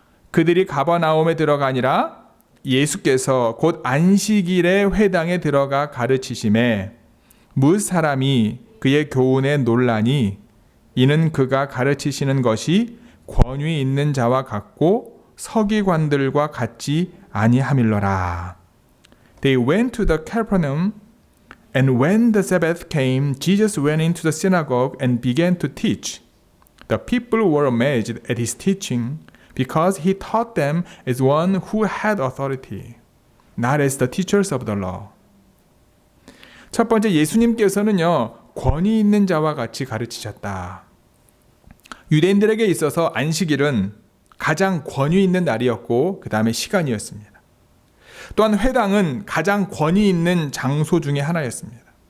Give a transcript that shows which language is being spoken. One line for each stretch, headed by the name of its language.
Korean: 그들이 가버나움에 들어가니라 예수께서 곧 안식일에 회당에 들어가 가르치심에 뭇 사람이 그의 교훈에 놀라니 이는 그가 가르치시는 것이 권위 있는 자와 같고 서기관들과 같지 아니함일러라.
English: They went to the Capernaum, and when the Sabbath came, Jesus went into the synagogue and began to teach. The people were amazed at his teaching, because he taught them as one who had authority, not as the teachers of the law.
Korean: 첫 번째, 예수님께서는요, 권위 있는 자와 같이 가르치셨다. 유대인들에게 있어서 안식일은 가장 권위 있는 날이었고 그 다음에 시간이었습니다. 또한 회당은 가장 권위 있는 장소 중에 하나였습니다.